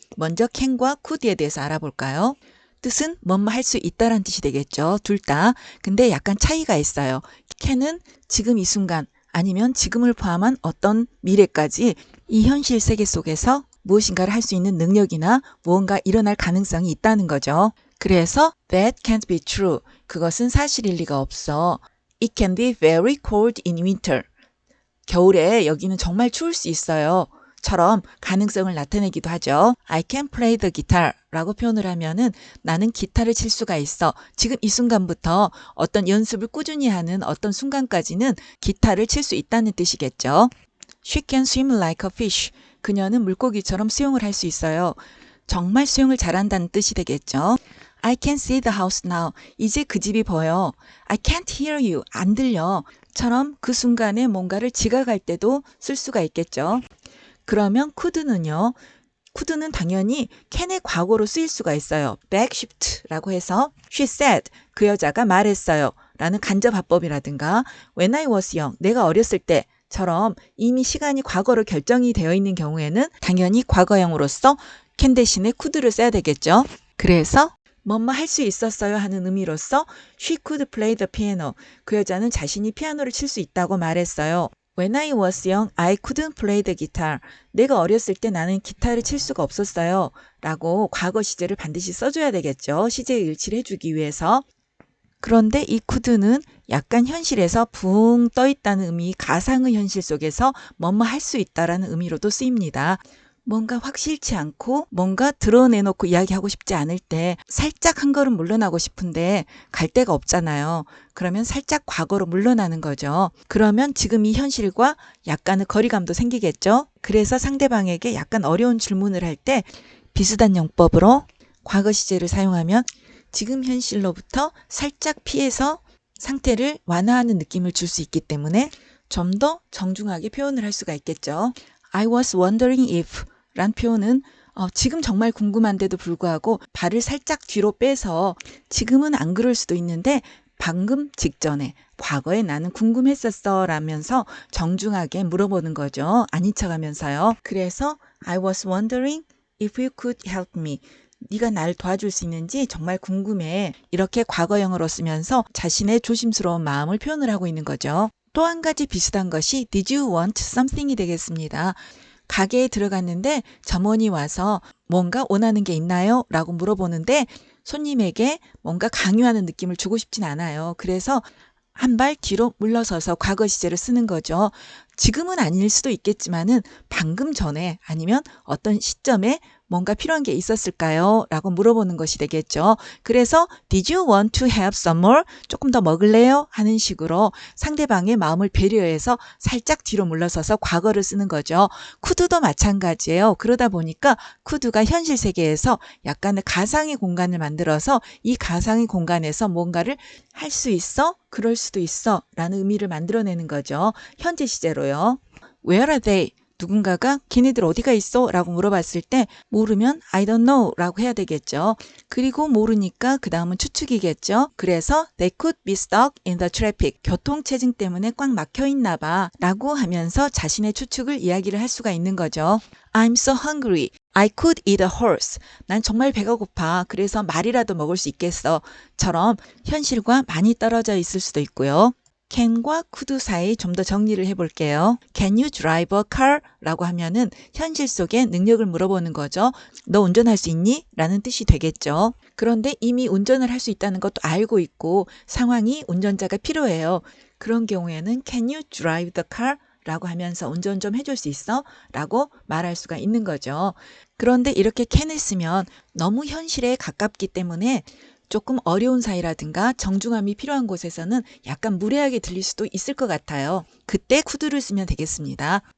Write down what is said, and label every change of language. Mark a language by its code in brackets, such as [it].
[ko] 먼저 can과 could에 대해서 알아볼까요? 뜻은 뭐뭐 할 수 있다란 뜻이 되겠죠. 둘 다. 근데 약간 차이가 있어요. can은 지금 이 순간 아니면 지금을 포함한 어떤 미래까지 이 현실 세계 속에서 무엇인가를 할 수 있는 능력이나 무언가 일어날 가능성이 있다는 거죠. 그래서 [en] that can't be true. [ko] 그것은 사실일 리가 없어. [en] It can be very cold in winter. [ko] 겨울에 여기는 정말 추울 수 있어요. 처럼 가능성을 나타내기도 하죠. [en] I can play the guitar [ko] 라고 표현을 하면은 나는 기타를 칠 수가 있어. 지금 이 순간부터 어떤 연습을 꾸준히 하는 어떤 순간까지는 기타를 칠 수 있다는 뜻이겠죠. [en] She can swim like a fish. [ko] 그녀는 물고기처럼 수영을 할 수 있어요. 정말 수영을 잘한다는 뜻이 되겠죠. [en] I can see the house now. [ko] 이제 그 집이 보여. [en] I can't hear you. [ko] 안 들려. 처럼 그 순간에 뭔가를 지각할 때도 쓸 수가 있겠죠. 그러면 could는요. could는 당연히 can의 과거로 쓰일 수가 있어요. [en] back shift라고 해서 she said. [ko] 그 여자가 말했어요. 라는 간접화법이라든가 [en] when I was young. [ko] 내가 어렸을 때. 처럼 이미 시간이 과거로 결정이 되어 있는 경우에는 당연히 과거형으로서 can 대신에 could를 써야 되겠죠. 그래서 뭐뭐 할 수 있었어요 하는 의미로서 [en] she could play the piano. [ko] 그 여자는 자신이 피아노를 칠 수 있다고 말했어요. [en] When I was young, I couldn't play the guitar. [ko] 내가 어렸을 때 나는 기타를 칠 수가 없었어요. 라고 과거 시제를 반드시 써줘야 되겠죠. 시제의 일치를 해주기 위해서. 그런데 이 could는 약간 현실에서 붕 떠있다는 의미, 가상의 현실 속에서 뭐뭐 할 수 있다라는 의미로도 쓰입니다. 뭔가 확실치 않고 뭔가 드러내놓고 이야기하고 싶지 않을 때 살짝 한 걸음 물러나고 싶은데 갈 데가 없잖아요. 그러면 살짝 과거로 물러나는 거죠. 그러면 지금 이 현실과 약간의 거리감도 생기겠죠. 그래서 상대방에게 약간 어려운 질문을 할 때 비슷한 용법으로 과거 시제를 사용하면 지금 현실로부터 살짝 피해서 상태를 완화하는 느낌을 줄 수 있기 때문에 좀 더 정중하게 표현을 할 수가 있겠죠. [en] I was wondering if [ko] 란 표현은 지금 정말 궁금한데도 불구하고 발을 살짝 뒤로 빼서 지금은 안 그럴 수도 있는데 방금 직전에 과거에 나는 궁금했었어 라면서 정중하게 물어보는 거죠. 아닌 척하면서요. 그래서 [en] I was wondering if you could help me. [ko] 네가 날 도와줄 수 있는지 정말 궁금해. 이렇게 과거형으로 쓰면서 자신의 조심스러운 마음을 표현을 하고 있는 거죠. 또 한 가지 비슷한 것이 [en] Did you want something [ko] 이 되겠습니다. 가게에 들어갔는데 점원이 와서 뭔가 원하는 게 있나요? 라고 물어보는데 손님에게 뭔가 강요하는 느낌을 주고 싶진 않아요. 그래서 한 발 뒤로 물러서서 과거 시제를 쓰는 거죠. 지금은 아닐 수도 있겠지만은 방금 전에 아니면 어떤 시점에 뭔가 필요한 게 있었을까요? 라고 물어보는 것이 되겠죠. [en] 그래서 Did you want to have some more? [ko] 조금 더 먹을래요? 하는 식으로 상대방의 마음을 배려해서 살짝 뒤로 물러서서 과거를 쓰는 거죠. could도 마찬가지예요. 그러다 보니까 could가 현실 세계에서 약간의 가상의 공간을 만들어서 이 가상의 공간에서 뭔가를 할 수 있어? 그럴 수도 있어 라는 의미를 만들어내는 거죠. 현재 시제로요. [en] Where are they? [ko] 누군가가 걔네들 어디가 있어? 라고 물어봤을 때 모르면 [en] I don't know [ko] 라고 해야 되겠죠. 그리고 모르니까 그 다음은 추측이겠죠. 그래서 [en] They could be stuck in the traffic. [ko] 교통체증 때문에 꽉 막혀 있나 봐 라고 하면서 자신의 추측을 이야기를 할 수가 있는 거죠. [en] I'm so hungry. I could eat a horse. [ko] 난 정말 배가 고파. 그래서 말이라도 먹을 수 있겠어. 처럼 현실과 많이 떨어져 있을 수도 있고요. can과 could 사이 좀 더 정리를 해볼게요. [en] Can you drive a car? [ko] 라고 하면은 현실 속의 능력을 물어보는 거죠. 너 운전할 수 있니? 라는 뜻이 되겠죠. 그런데 이미 운전을 할 수 있다는 것도 알고 있고 상황이 운전자가 필요해요. [en] 그런 경우에는 Can you drive the car? [ko] 라고 하면서 운전 좀 해줄 수 있어? 라고 말할 수가 있는 거죠. 그런데 이렇게 can을 쓰면 너무 현실에 가깝기 때문에 조금 어려운 사이라든가 정중함이 필요한 곳에서는 약간 무례하게 들릴 수도 있을 것 같아요. 그때 could를 쓰면 되겠습니다.